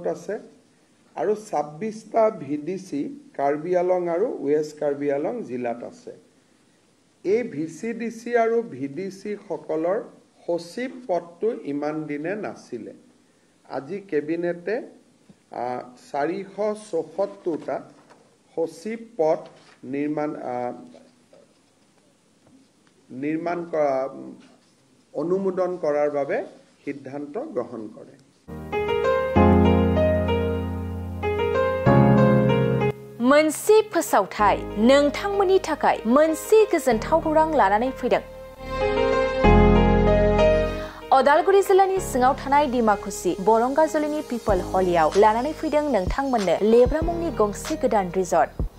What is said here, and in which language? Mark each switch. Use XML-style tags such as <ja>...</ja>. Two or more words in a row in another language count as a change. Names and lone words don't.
<as>আছে আৰু 26টা ভিডিচি কাৰ্বি আলং আৰু ৱেষ্ট কাৰ্বি আলং জিলাত আছে এই ভিচিডিচি আৰু ভিডিচি সকলৰ সচিব পদটো ইমান দিনে নাছিলে আজি কেবিনেটে 474টা সচিব পদ অনুমোদন কৰাৰ বাবে সিদ্ধান্ত গ্ৰহণ কৰে</as> <brx>मोनसे फोसावथाय नोंथांमोननि थाखाय मोनसे गोजोनथाव खौरां लानानै फैदों अदालगुरि जिल्लानि सिङाव थानाय डिमाकुसि बरंगाजुलिनि पिपल हलियाव लानानै फैदों नोंथांमोननो लेब्रा मुंनि गंसे गोदान रिजर्ट</brx>